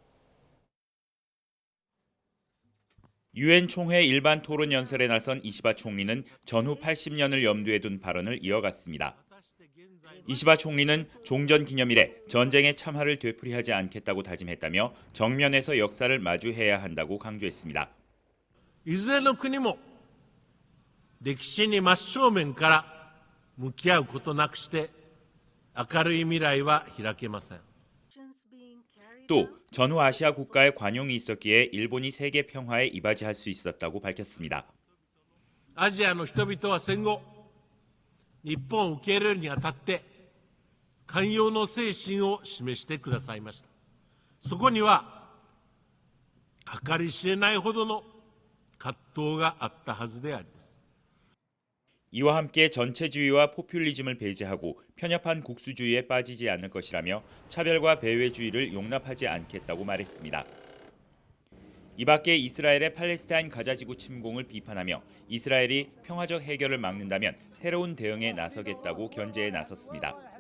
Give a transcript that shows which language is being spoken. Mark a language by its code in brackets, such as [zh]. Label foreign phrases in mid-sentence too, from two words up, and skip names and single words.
[ko] 유엔 총회 일반 토론 연설에 나선 이시바 총리는 전후 80년을 염두에 둔 발언을 이어갔습니다. 이시바 총리는 종전 기념일에 전쟁의 참화를 되풀이하지 않겠다고 다짐했다며 정면에서 역사를 마주해야 한다고 강조했습니다. [ja] いずれの国も歴史に真正面から向き合うことなくして明るい未来は開けません。 [ko] 또 전후 아시아 국가의 관용이 있었기에 일본이 세계 평화에 이바지할 수 있었다고 밝혔습니다. [ja] アジアの人々は戦後、日本を受け入れるにあたって寛容の精神を示してくださいました。そこには計り知れないほどの葛藤があったはずであります。 [ko] 이와 함께 전체주의와 포퓰리즘을 배제하고 편협한 국수주의에 빠지지 않을 것이라며 차별과 배회주의를 용납하지 않겠다고 말했습니다. 이 밖에 이스라엘의 팔레스타인 가자지구 침공을 비판하며 이스라엘이 평화적 해결을 막는다면 새로운 대응에 나서겠다고 견제에 나섰습니다.